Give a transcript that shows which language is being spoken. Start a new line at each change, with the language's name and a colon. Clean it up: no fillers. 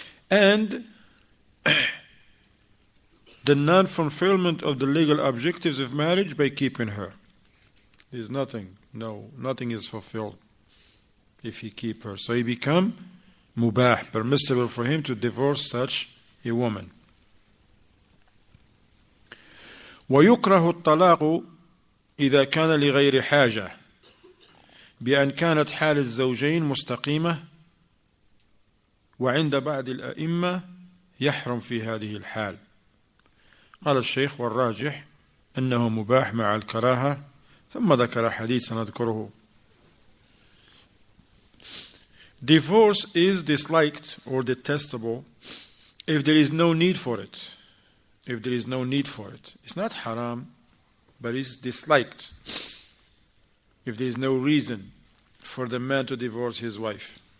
English: And the non-fulfillment of the legal objectives of marriage by keeping her. There's nothing is fulfilled if he keep her. So he become mubah, permissible for him to divorce such a woman.
Arabic: ويكره الطلاق إذا كان لغير حاجة بأن كانت حال الزوجين مستقيمة وعند بعض الأئمة يحرم في هذه الحال. قال الشيخ والراجح أنه مباح مع الكراهة ثم ذكر حديث سنذكره.
English: Divorce is disliked or detestable if there is no need for it. If there is no need for it. It's not haram, but it's disliked if there is no reason for the man to divorce his wife.